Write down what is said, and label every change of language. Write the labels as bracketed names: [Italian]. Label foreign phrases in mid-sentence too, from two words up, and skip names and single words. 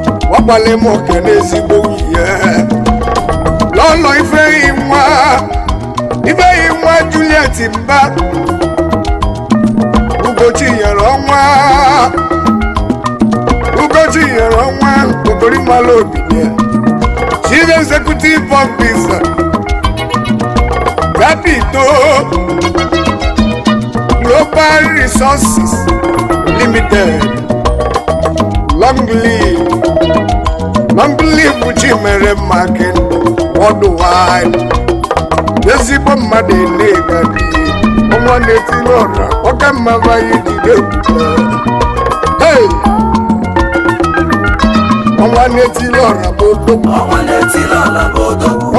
[Igbo] Wakwale m oke n'ezigbo ihe. Lọlọ Ifeyi nwa, Ifeyi nwa Juliet Mba. Ugochi nyere ọnwa. Ugochi nyere ọnwa, Ogori Mala Obi ya. [English] Chief Executive Officer, Rapito Global Resources Limited. Long live, long live Chimere Makin worldwide. [Igbo] Ezigbo mmadụ na-ega di, ọnwa na-etiri ọra, ọ ka mma ma anyị jide ebube. Hey! Ọnwa na-etiri ọra bụ odogwu. Ọnwa na-etiri ọra bụ odogwu.